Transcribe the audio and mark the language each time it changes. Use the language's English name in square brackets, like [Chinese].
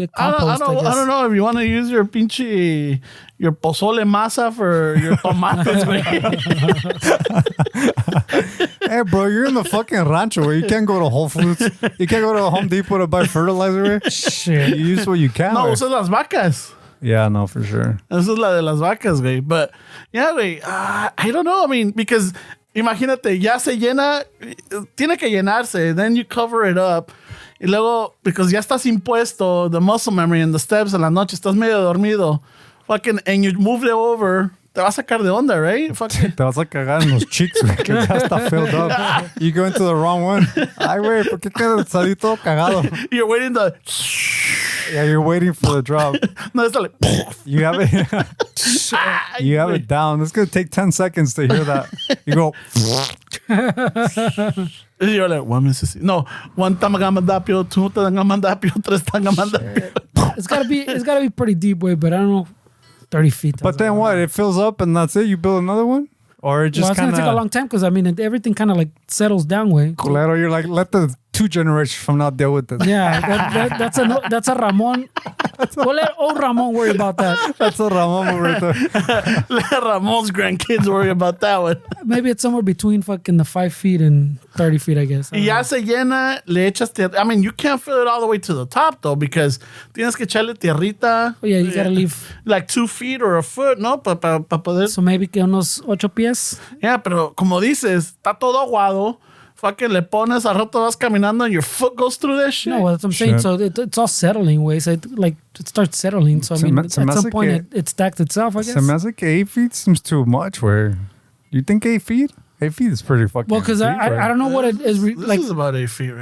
[English] I don't know if you want to use your pinche your pozole masa for your tomates, güey. Hey, bro, you're in the fucking rancho where you can't go to Whole Foods. You can't go to Home Depot to buy fertilizer. [Spanish] Güey. Shit. You use what you can. No, güey. usas las vacas. [English] Yeah, no, for sure. [Spanish] Esa es la de las vacas, güey. But, yeah, güey, I don't know. I mean, because imagínate, ya se llena, tiene que llenarse. [English] Then you cover it up. Y luego, because ya estás impuesto, the muscle memory and the steps en la noche, estás medio dormido. Fucking, and you move it over, te vas a sacar de onda, right? Fucking. [Spanish] Te vas a cagar en los cheeks, güey, que ya está filled up. [English] You go into the wrong one. [Spanish] Ay, güey, ¿por qué salí todo cagado? [English] You're waiting to... Yeah, you're waiting for the drop. [Spanish] No, está like... [English] You have it. You have it down. It's gonna take 10 seconds to hear that. You go. Y you're like, one Mississippi. No, one Tangamandapio, two Tangamandapio, tres Tangamandapio. It's gotta be pretty deep, way, but I don't know, 30 feet. But then what? It fills up and that's it? You build another one? Or it just Well, it's kind gonna take a of... long time because, I mean, everything kind of like settles down, way. Culero, you're like, let the 2 generations from now deal with it. Yeah, that's a Ramon. We'll let old Ramon worry about that. That's a Ramon right there. Let Ramon's grandkids worry about that one. Maybe it's somewhere between fucking the 5 feet and 30 feet, I guess. Y ya se llena, le echas tierra. I mean, you can't fill it all the way to the top, though, because tienes que echarle tierrita. Oh, yeah, you gotta leave. Like 2 feet or a foot, ¿no? Para poder. [Spanish] So maybe que unos 8 pies. Yeah, pero como dices, está todo aguado. [English] Fucking le pones, al rato vas caminando and your foot goes through that shit. No, well, that's what I'm saying. Shit. So it's all settling, way. So it starts settling. So I mean, at some point it stacked itself, I guess. Se me hace que 8 feet seems too much. Where you think 8 feet? 8 feet is pretty fucking. Well, because deep, I don't know what it is This like. is about 8 feet, right?